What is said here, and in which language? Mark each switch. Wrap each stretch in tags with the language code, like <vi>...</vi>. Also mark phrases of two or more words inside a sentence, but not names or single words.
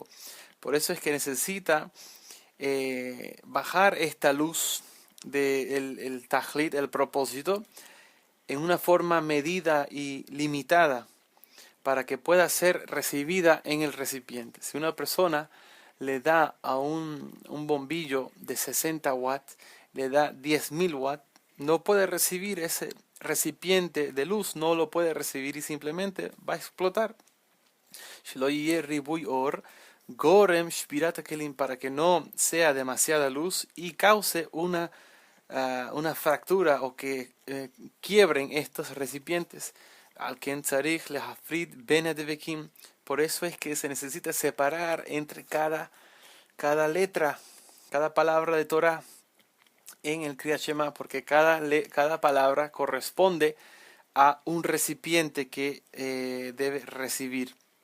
<es>Por eso es que necesita bajar esta luz del tajlit, el propósito, en una forma medida y limitada para que pueda ser recibida en el recipiente. Si una persona le da a un bombillo de 60 watts, le da 10.000 watts, no puede recibir ese recipiente de luz, no lo puede recibir y simplemente va a explotar.</es> <he>גורם שבירת כלים,</he> <es>para que no sea demasiada luz y cause una fractura o que quiebren estos recipientes.</es> <he>על כן צריך להפריד בין הדבקים.</he> <es>Por eso es que se necesita separar entre cada letra, cada palabra de Torah en el</es> <he>קריאת שמע,</he> <es>porque cada palabra corresponde a un recipiente que debe recibir.</es>